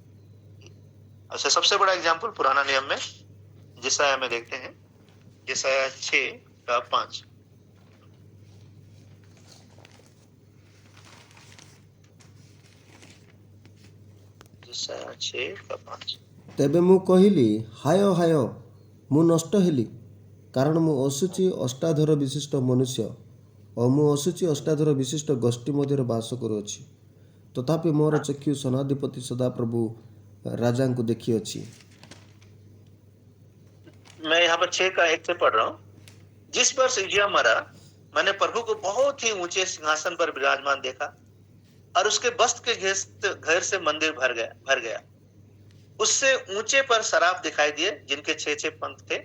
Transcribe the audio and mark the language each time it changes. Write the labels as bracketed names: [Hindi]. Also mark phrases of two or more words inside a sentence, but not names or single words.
[Hindi] अच्छा, सबसे बड़ा एग्जाम्पल पुराना नियम में यशायाह में देखते हैं, यशायाह 6:5। यशायाह 6:5। [Odia] ତେବେ ମୁଁ କହିଲି, ହାୟ ହାୟ, ମୁଁ ନଷ୍ଟ ହେଲି, କାରଣ ମୁଁ ଅଶୁଚି ଅଷ୍ଟାଧର ବିଶିଷ୍ଟ ମନୁଷ୍ୟ ଓ ମୁଁ ଅଶୁଚି ଅଷ୍ଟାଧର ବିଶିଷ୍ଟ ଗୋଷ୍ଠୀ ମଧ୍ୟରେ ବାସ କରୁଅଛି। ତଥାପି ମୋର ଚକ୍ଷୁ ସନାଧିପତି ସଦାପ୍ରଭୁ ରାଜାଙ୍କୁ ଦେଖିଅଛି। [Hindi] मैं यहाँ पर 6:1 से पढ़ रहा हूँ। जिस वर्ष उज्जियाह मरा, मैंने प्रभु को बहुत ही ऊंचे सिंहासन पर विराजमान देखा, और उसके वस्त्र के घेर से मंदिर भर गया। उससे ऊंचे पर सराफ दिखाई दिए, जिनके 6 पंख थे।